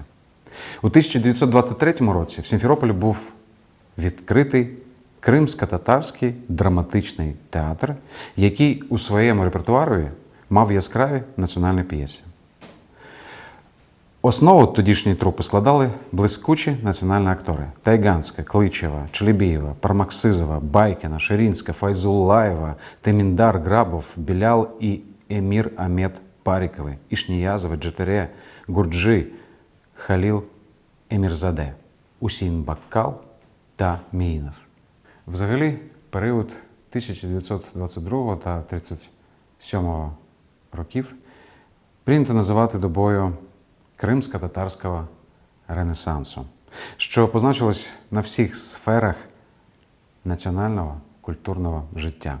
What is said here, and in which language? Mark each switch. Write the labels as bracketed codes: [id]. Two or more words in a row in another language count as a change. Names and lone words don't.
[uk] У 1923 році в Сімферополі був відкритий Кримсько-татарський драматичний театр, який у своєму репертуарі мав яскраві національні п'єси. Основу тодішньої трупи складали блискучі національні актори – Тайганська, Кличева, Челебієва, Пармаксизова, Байкіна, Ширинська, Файзуллаєва, Теміндар Грабов, Білял і Емір Амет Парікови, Ішніязова, Джетере, Гурджи, Халіл Емірзаде, Усін Баккал та Міїнов. Взагалі, період 1922 та 1937 років прийнято називати добою кримсько-татарського ренесансу, що позначилось на всіх сферах національного культурного життя.